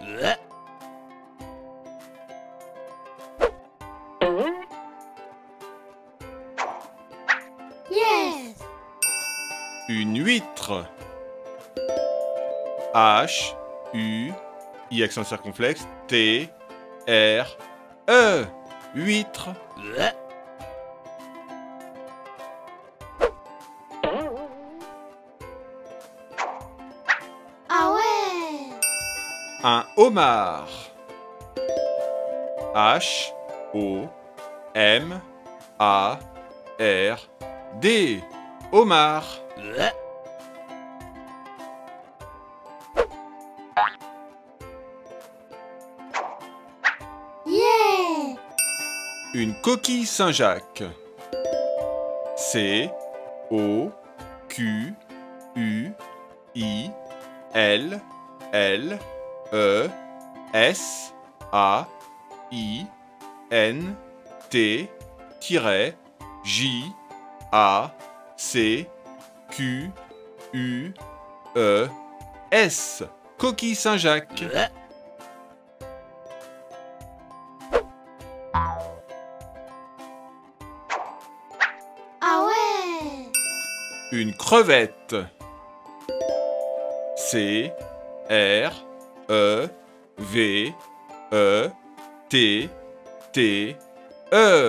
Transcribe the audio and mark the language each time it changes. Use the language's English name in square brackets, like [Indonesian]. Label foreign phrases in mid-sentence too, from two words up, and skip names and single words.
[English] Yes. [French] Une huître. H, U, I accent circonflexe, T, R, E. Huître. Ah ouais. Un homard. H, O, M, A, R, D. Homard. [English] Yeah. [French] Une coquille Saint-Jacques. C, O, Q, U, I, L, L, E, S, A, I, N, T, J, A, C, Q, U, E, S. Coquille Saint-Jacques. Ah ouais. Une crevette. C, R, E, V, E, T, T, E.